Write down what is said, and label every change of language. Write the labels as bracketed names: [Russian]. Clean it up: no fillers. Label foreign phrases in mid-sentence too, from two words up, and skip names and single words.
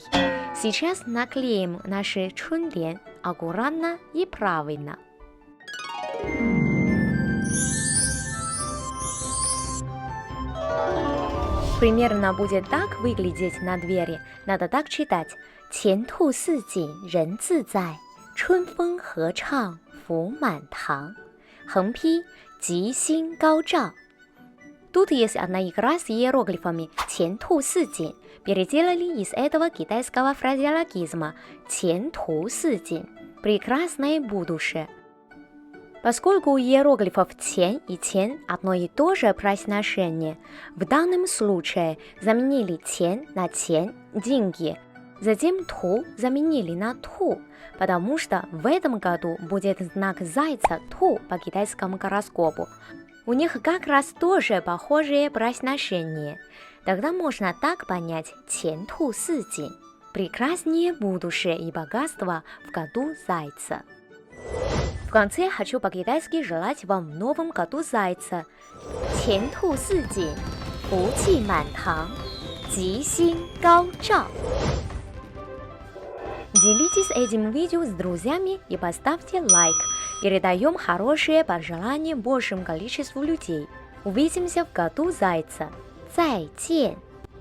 [Russian] Сейчас наклеим наши чунлен аккуратно и правильно. Примерно будет так выглядеть на двери. Надо так читать. [Chinese] 前兔似锦人自在 春风和畅福满堂横批 吉星高照. [Russian] Тут есть одна игра с иероглифами [Chinese] 前兔似锦. [Russian] Переделали из этого китайского фразеологизма [Chinese] 前途似锦 – [Russian] прекрасное будущее. Поскольку у иероглифов «тен» и «тен» одно и то же произношение, в данном случае заменили «тен» на «тен» – деньги, затем «ту» заменили на «ту», потому что в этом году будет знак зайца «ту» по китайскому гороскопу. У них как раз тоже похожее произношение. Тогда можно так понять [Chinese] 前途似锦 – [Russian] прекраснее будущее и богатство в году зайца. В конце хочу по-китайски желать вам в новом году зайца [Chinese] 前途似锦 福气满堂 吉星高照. [Russian] Делитесь этим видео с друзьями и поставьте лайк. Передаем хорошие пожелания большему количеству людей. Увидимся в году зайца. [Chinese] 再见!